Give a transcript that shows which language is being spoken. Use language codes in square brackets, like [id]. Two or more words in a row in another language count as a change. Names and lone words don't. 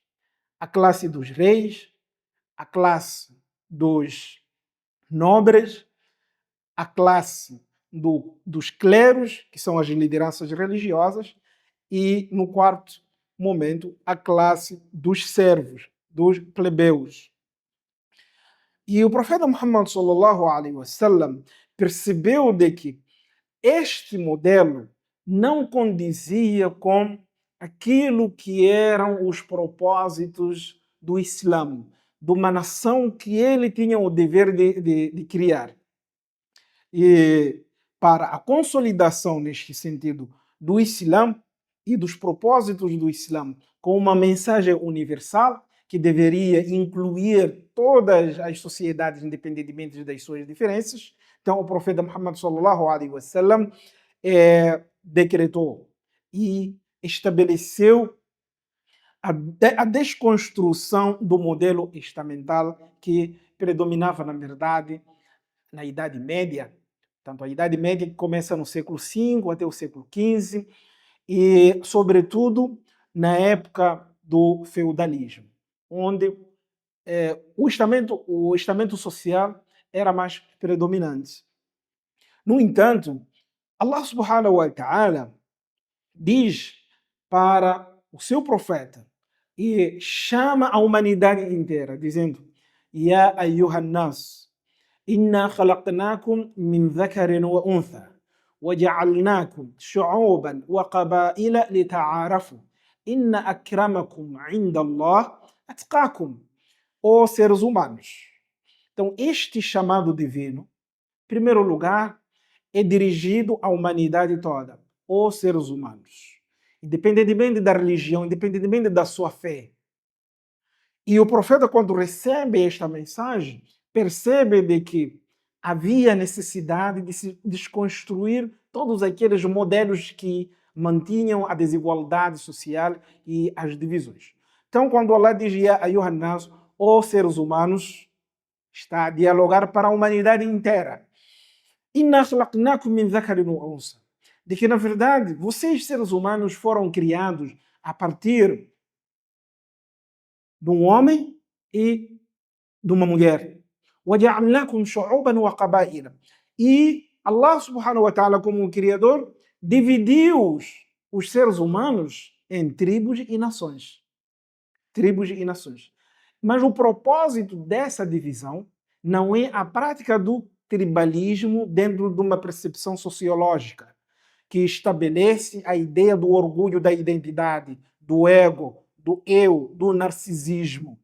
[pt] A classe dos reis, a classe dos nobres, a classe dos cleros, que são as lideranças religiosas, e, no quarto momento, a classe dos servos, dos plebeus. E o profeta Muhammad [ar] صلى الله عليه وسلم [pt] percebeu de que este modelo não condizia com aquilo que eram os propósitos do Islã, de uma nação que ele tinha o dever de criar. E para a consolidação, neste sentido, do Islã e dos propósitos do Islã com uma mensagem universal que deveria incluir todas as sociedades, independentemente das suas diferenças. Então, o profeta Muhammad [ar] صلى الله عليه وسلم [pt] decretou e estabeleceu a desconstrução do modelo estamental que predominava, na verdade, na Idade Média. Tanto a Idade Média que começa no século V até o século XV e, sobretudo, na época do feudalismo, onde o estamento social era mais predominante. No entanto, Allah [ar] سبحانه وتعالى [pt] diz para o seu profeta e chama a humanidade inteira, dizendo: [ar] يا أيها الناس إنا خلقناكم من ذكر وأنثى, وجعلناكم شعوبا وقبائل لتعارفوا إن أكرمكم عند الله أتقاكم. [pt] Ó seres humanos. Então, este chamado divino, em primeiro lugar, é dirigido à humanidade toda, ó seres humanos. Independentemente da religião, independentemente da sua fé. E o profeta, quando recebe esta mensagem, percebe de que havia necessidade de se desconstruir todos aqueles modelos que mantinham a desigualdade social e as divisões. Então, quando Allah diz [ar] يا أيها الناس, [pt] ó seres humanos, está a dialogar para a humanidade inteira. [ar] إنا خلقناكم من ذكر وأنثى. [pt] De que, na verdade, vocês, seres humanos, foram criados a partir de um homem e de uma mulher. [ar] وَجَعَلْنَاكُمْ شُعُوبًا وَقَبَائِلًا. [pt] E Allah [ar] سبحانه وتعالى, [pt] como um Criador, dividiu os seres humanos em tribos e nações. Tribos e nações. Mas o propósito dessa divisão não é a prática do tribalismo dentro de uma percepção sociológica, que estabelece a ideia do orgulho da identidade, do ego, do eu, do narcisismo.